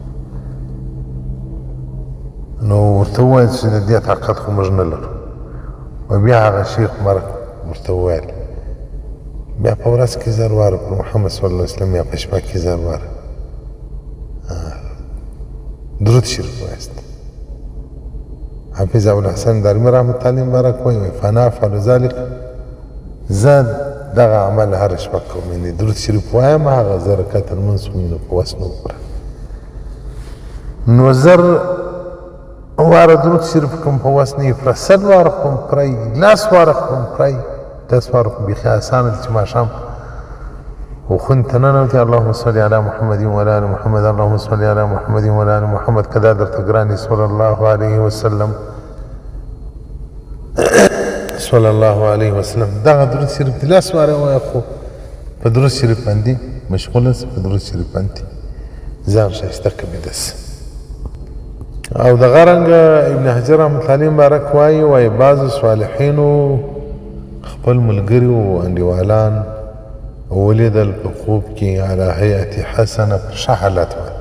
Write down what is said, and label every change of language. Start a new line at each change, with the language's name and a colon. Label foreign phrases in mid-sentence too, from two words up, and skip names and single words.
Pashto: نو ورته وویل چې د دې طاقت خو موږ نه لرو، و بیا هغه شیخ مرګ ورته وویل بیا په ورځ کې 1000 واره پر محمد
Arabic: صلی الله علیه وسلم
Pashto: یا په شپه کې 1000 واره درود شریف وایست. حافظ ابوالحسن دارمي رحمت الله مبارک وایي
Arabic: فانا افعل ذلک،
Pashto: زه دغه عمل هره شپه کوم، یعنې درود شریف وایم، هغه 1000 رکعته لمونځ مې نو په وس نه وکړه. نو 1000 واره درود شریف کوم په وس نه یې پوره، 100 واره کوم پرهی، 10 واره کوم پرهی، 10 واره خو بیخي اسانه ده چې ماښام وخوند ته ننوتې
Arabic: اللهم صل علی محمد وعلی آل محمد، اللهم صل علی محمد وعلی آل محمد،
Pashto: که دا درته ګران
Arabic: صلی الله علیه وسلم صلی الله علیه وسلم،
Pashto: دغه درود شریف دې 10 واره ووایه، خو په درود شریف باندې مشغوله سه، په درود شریف باندې ځان ښایسته کړه داسې. او دغه رنګه ابن حجر رحمت الله مبارک وایي بعضو صالحینو خپل ملګري او انډیوالان ولیدل په خوب کې
Arabic: علی هیئت حسنه،
Pashto: په ښه حالت باندې.